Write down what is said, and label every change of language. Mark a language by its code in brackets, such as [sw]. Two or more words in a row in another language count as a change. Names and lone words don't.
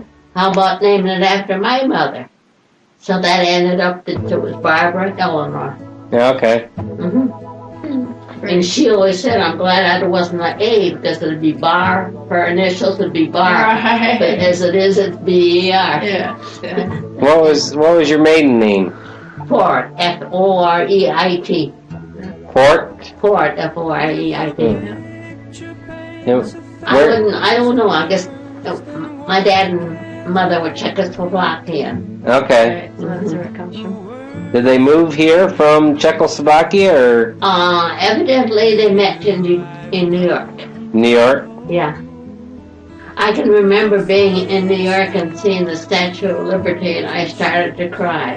[en] How about naming it after my mother? So that ended up that it was Barbara Eleanor. Yeah, okay. Mm-hmm. And she always said, I'm glad I wasn't an A, because it would be Bar. Her initials would be Bar. Right. But as it is, it's B-E-R. Yeah. What was your maiden name? Foreit, F-O-R-E-I-T. Fort? Foreit, F-O-R-E-I-T. I don't know. I guess my dad and mother were Czechoslovakian. Okay. Right, so that's where it comes from. Did they move here from Czechoslovakia or? Evidently they met in New York. New York? Yeah. I can remember being in New York and seeing the Statue of Liberty, and I started to cry.